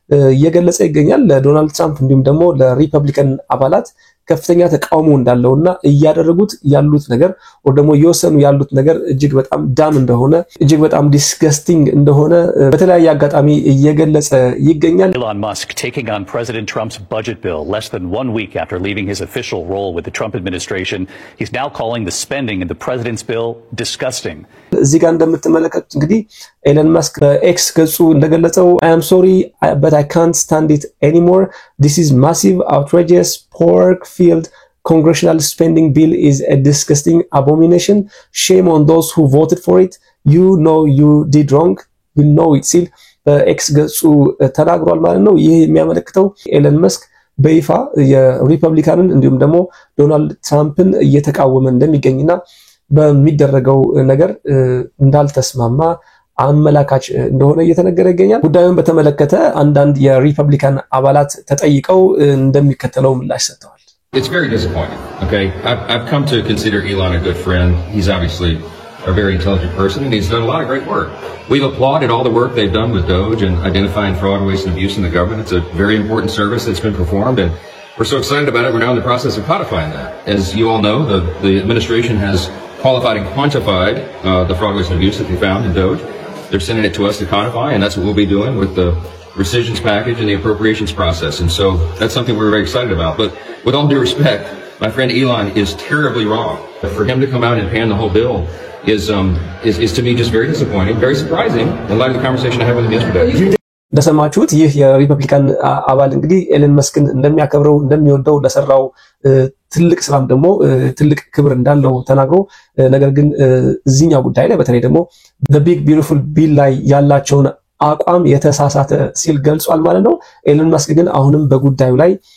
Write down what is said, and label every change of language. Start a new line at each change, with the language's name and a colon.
Amharic: እየገለጸ ይገኛል። ለዶናልድ ትራምፕ እንዲሁም ደግሞ ለሪፐብሊካን አባላት ከፍተኛ ተቃውሞ እንዳለውና እያደረጉት ያሉት ነገር ወር ደግሞ እየወሰኑ ያሉት ነገር እጅግ በጣም ዳም እንደሆነ እጅግ በጣም ዲስገስቲንግ እንደሆነ በተለያየ አጋጣሚ እየገለጸ ይገኛል።
English: Elon Musk taking on President Trump's budget bill less than 1 week after leaving his official role with the Trump administration. He's now calling the spending in the president's bill disgusting.
Amharic: እዚህ ጋር እንደምትመለከቱት እንግዲህ ኤለን መስክ በኤክስ ገጹ እንደገለጸው
English: I am sorry but I can't stand it anymore. This is massive, outrageous, pork-filled congressional spending bill is a disgusting abomination. Shame on those who voted for it. You know you did wrong. You know it
Amharic: ሲል በኤክስ ገጹ ተናግሯል ማለት ነው። ይህ የሚያመለክተው ኤለን መስክ በይፋ የሪፐብሊካንን እንዲሁም ደግሞ ዶናልድ ትራምፕን እየተቃወመ እንደሚገኝና በሚደረገው ነገር እንዳልተስማማ አመላካች እንደሆነ እየተነገረ ይገኛል። ጉዳዩን በተመለከተ አንዳንድ የሪፐብሊካን አባላት ተጠይቀው እንደሚከተለው ምላሽ ሰጥተዋል።
English: It's very disappointing. Okay, I've come to consider Elon a good friend. He's obviously a very intelligent person, and he's done a lot of great work. We've applauded all the work they've done with Doge and identifying fraud, waste, and abuse in the government. It's a very important service that's been performed, and we're so excited about it. We're now in the process of codifying that. As you all know, the administration has qualified and quantified the fraud, waste, and abuse that they found in Doge. They're sending it to us to codify, and that's what we'll be doing with the rescissions package and the appropriations process. And so that's something we're very excited about. But with all due respect, my friend Elon is terribly wrong. For him to come out and pan the whole bill is to me just very disappointing, very surprising in light of the conversation I had with him yesterday.
Amharic: እንደሰማችሁት ይህ የሪፐብሊካን አባል እንግዲህ ኤለን መስክን እንደሚያከብረው እንደሚወደው ለሰራው ትልቅ ስራም ደግሞ ትልቅ ክብር እንዳለው ተናግሮ ነገር ግን እዚህኛው ጉዳይ ላይ በተለይ ደግሞ በቢግ ቢዩቲፉል ቢል ላይ ያላቸውን አቋም የተሳሳተ ሲል ገልጿል ማለት ነው። ኤለን መስክ ግን አሁንም በጉዳዩ ላይ